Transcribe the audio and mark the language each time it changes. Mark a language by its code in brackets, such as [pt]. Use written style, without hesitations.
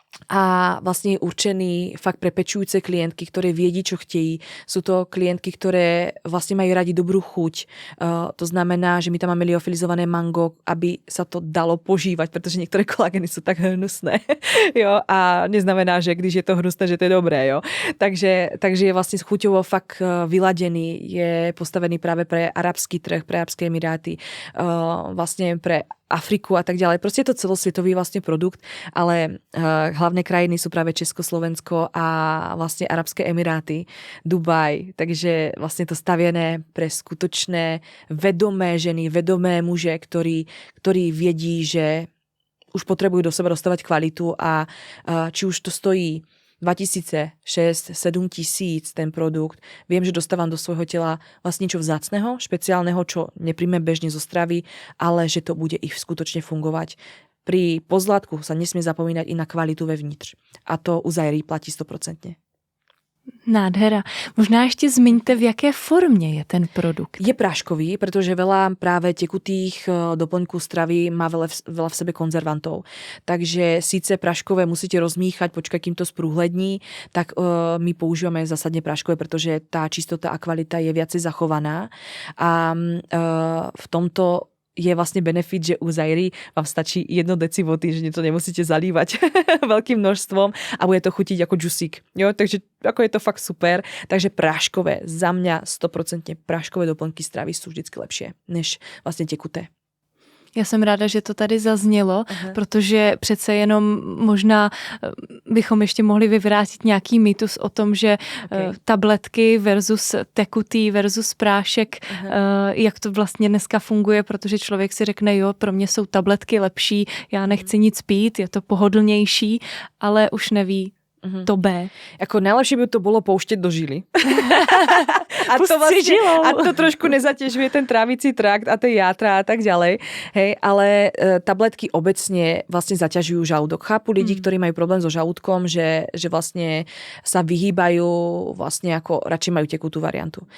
[sk] a vlastne je určený fakt pre pečujúce klientky, ktoré viedí, čo [cs] chtějí. [sk] Sú to klientky, ktoré vlastne majú radi dobrú chuť. To znamená, že my tam máme liofilizované mango, aby sa to dalo požívať, pretože niektoré kolageny sú tak hnusné. Jo? A neznamená, že když je to hnusné, že to je dobré. Jo? Takže je vlastne chuťovo fakt vyladený. Je postavený práve pre arabský trh, pre Arabské Emiráty, vlastne pre Afriku a tak ďalej. Proste je to celosvietový vlastne produkt, ale hlavné krajiny sú práve Československo a vlastne Arabské Emiráty, Dubaj. Takže vlastne to stavěné pre skutočné vedomé ženy, vedomé muže, ktorí vědí, že už potrebujú do seba dostávať kvalitu a či už to stojí 2000, 6, 7 tisíc ten produkt. Viem, že dostávam do svojho tela vlastne niečo vzácneho, špeciálneho, čo nepríjme bežne zo stravy, ale že to bude i skutočne fungovať. Pri pozlátku sa nesmie [cs] zapomínať [sk] i na kvalitu vevnitř. A to u Zairi platí 100%. Nádhera. [cs] Možná ještě zmiňte, v jaké formě je ten produkt. [sk] Je práškový, pretože veľa práve tekutých doplňků stravy má veľa v sebe konzervantov. Takže síce práškové musíte rozmíchať, počkať, kým to sprůhlední, tak my používame zásadne práškové, pretože tá čistota a kvalita je viacej zachovaná. A v tomto je vlastne benefit, že u Zairi vám stačí 1 deci vody, že to nemusíte zalívať veľkým množstvom a bude to chutiť ako džusík. Jo? Takže ako je to fakt super. Takže práškové, za mňa 100% práškové doplňky stravy sú vždycky lepšie, než vlastne tekuté. [cs] Já jsem ráda, že to tady zaznělo, protože přece jenom možná bychom ještě mohli vyvrátit nějaký mýtus o tom, že tabletky versus tekutý versus prášek, jak to vlastně dneska funguje, protože člověk si řekne, jo, pro mě jsou tabletky lepší, já nechci nic pít, je to pohodlnější, ale už neví to B. [sk] Ako najlepšie by to bolo pouštět do žily. [cs] a to trošku nezatěžuje ten trávicí trakt a ty játra [sk] a tak ďalej. Hej, ale tabletky obecne vlastne zaťažujú žalúdok. Chápu ľudí, ktorí majú problém so žalúdkom, že vlastne sa vyhýbajú, vlastne ako radšej majú tekutú variantu.